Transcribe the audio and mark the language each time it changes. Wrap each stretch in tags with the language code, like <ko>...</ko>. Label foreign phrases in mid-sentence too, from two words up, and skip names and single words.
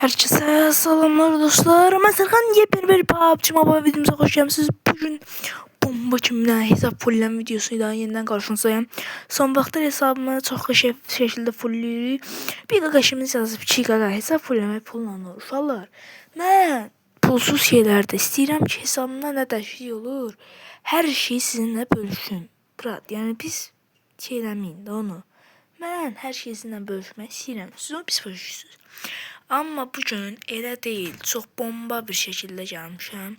<tr>Herkese selamlar dostlar. Ben Serkan, yepyeni bir PUBG Mobile videomuza hoş geldiniz. Bugün bomba kimden hesap fullleme videosuyla yeniden karşınızdayım.</tr> <az>Son vaxtlar hesabımı çok şekilde fullləyirik. Bir qaqaşımız yazıb 2 qaqa hesap fullleme pulla uşaqlar. Mən pulsuz şeylərdə istəyirəm ki, hesabımda nə dəyişiklik olur, hər şeyi sizinlə bölüşüm. Brat, yəni biz şey eləməyin də onu. Mən hər şeyi sizinlə bölüşmək istəyirəm. Siz onu pis başlayırsınız. Amma bugün elə deyil, çox bomba bir şəkildə gəlmişəm.</az>